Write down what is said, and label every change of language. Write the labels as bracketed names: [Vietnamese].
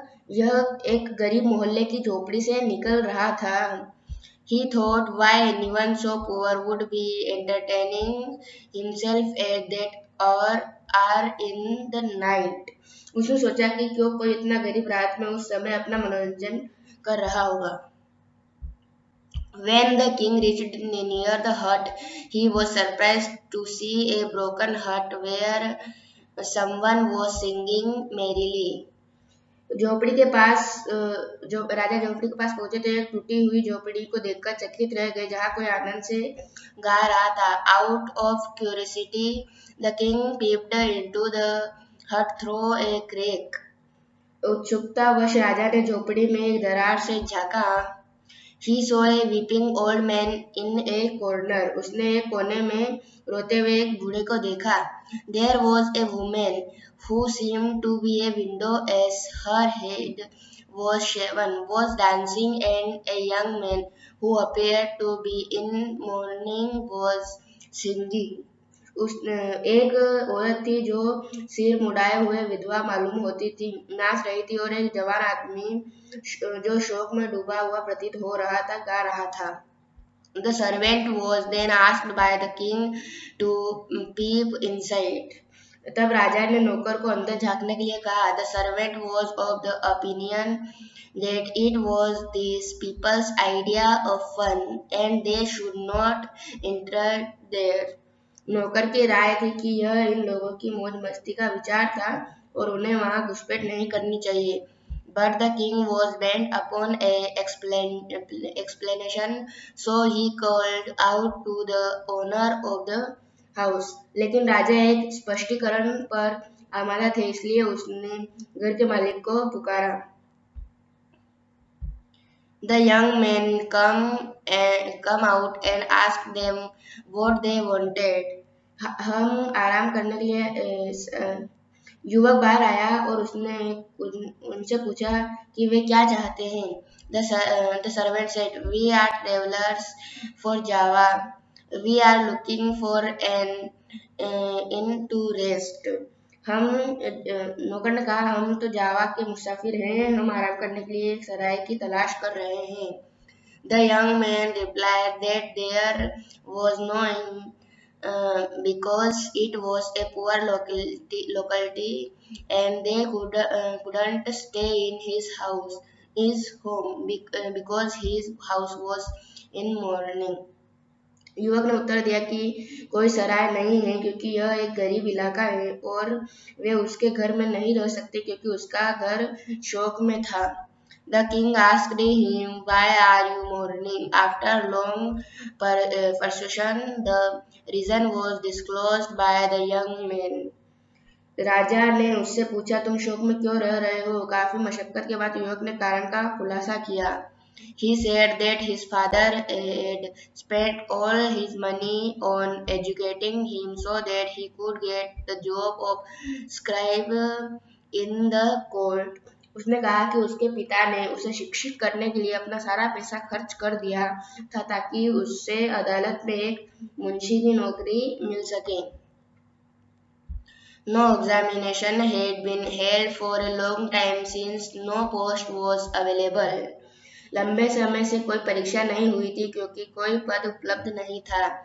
[Hindi] यह एक गरीब मोहल्ले की झोपड़ी से निकल रहा था। [English] He thought why anyone so poor would be entertaining himself at that hour in the night. [Hindi] उसने सोचा कि क्यों कोई इतना गरीब रात में उस समय अपना मनोरंजन कर रहा होगा। [English] When the king reached near the hut, he was surprised to see a broken hut where someone was singing merrily. [Hindi] झोपड़ी के पास राजा झोपड़ी के पास पहुंचे तो एक टूटी हुई झोपड़ी को देखकर चकित रह गए जहां कोई आनंद से गा रहा था। [English] Out of curiosity, the king peeped into the hut through a crack. [Hindi] उत्सुकतावश राजा ने झोपड़ी में एक दरार से झांका। [English] He saw a weeping old man in a corner. [Hindi] उसने एक कोने में रोते हुए एक बूढ़े को देखा। [English] There was a woman who seemed to be a widow as her head was shaven, was dancing, and a young man who appeared to be in mourning was singing. [Hindi] एक औरत थी जो सिर मुड़ाए हुए विधवा मालूम होती थी, नाच रही थी और एक जवान आदमी जो शोक में डूबा हुआ प्रतीत हो रहा था गा रहा था। [English] The servant was then asked by the king to peep inside. [Hindi] तब राजा ने नौकर को अंदर झांकने के लिए कहा। [English] The servant was of the opinion that it was these people's idea of fun and they should not enter there. [Hindi] नौकर की राय थी कि यह इन लोगों की मौज मस्ती का विचार था और उन्हें वहां घुसपैठ नहीं करनी चाहिए। [English] But the king was bent upon a explanation, so he called out to the owner of the house. [Hindi] लेकिन राजा एक स्पष्टीकरण पर आमादा थे, इसलिए उसने घर के मालिक को पुकारा। [English] The young men come out and asked them what they wanted. [Hindi] हम आराम करने के लिए युवक बाहर आया और उसने उनसे पूछा कि वे क्या चाहते हैं। [English] The servant said, "We are travelers for Java. We are looking for an inn to rest." [Hindi] हम नौकर ने कहा, हम तो जावा के मुसाफिर हैं, हम आराम करने के लिए एक सराय की तलाश कर रहे हैं। [English] The young man replied that there was no inn because it was a poor locality and they couldn't stay in his home because his house was in mourning. [Hindi] युवक ने उत्तर दिया कि कोई सराय नहीं है क्योंकि यह एक गरीब इलाका है और वे उसके घर में नहीं रह सकते क्योंकि उसका घर शोक में था। [English] The king asked him, "Why are you mourning?" After long persuasion, the reason was disclosed by the young man. [Hindi] राजा ने उससे पूछा, तुम शोक में क्यों रह रहे हो? काफी मशक्कत के बाद युवक ने कारण का खुलासा किया। [English] He said that his father had spent all his money on educating him so that he could get the job of scribe in the court. [Hindi] उसने कहा कि उसके पिता ने उसे शिक्षित करने के लिए अपना सारा पैसा खर्च कर दिया था ताकि उससे अदालत में एक मुंशी की नौकरी मिल सके। [English] No examination had been held for a long time since no post was available. [Hindi] लंबे समय से कोई परीक्षा नहीं हुई थी क्योंकि कोई पद उपलब्ध नहीं था।